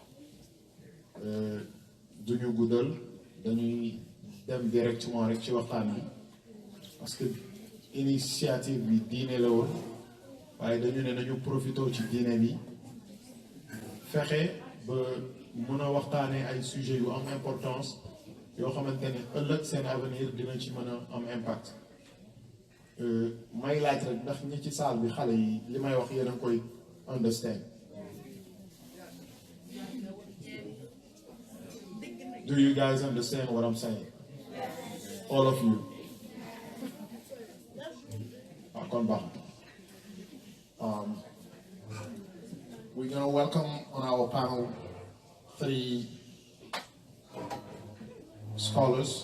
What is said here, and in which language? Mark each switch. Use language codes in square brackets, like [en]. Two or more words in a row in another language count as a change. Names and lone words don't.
[wo] duñu guddal dañuy dem directement rek ci waxtaan bi [fr] parce que [wo] initiative bi diine la woon waaye dañu ne nañu profité ci diine bi fexe ba mun a waxtaanee ay sujets yu am importance yoo xamante ne ëllëg seen avenir dina ci mën a am impact may laaj rek ndax ñi ci saal bi xale yi li may wax yéen a ngi koy understand. [en] Do you guys understand what I'm saying? All of you. Come back. We're going to welcome on our panel 3 scholars.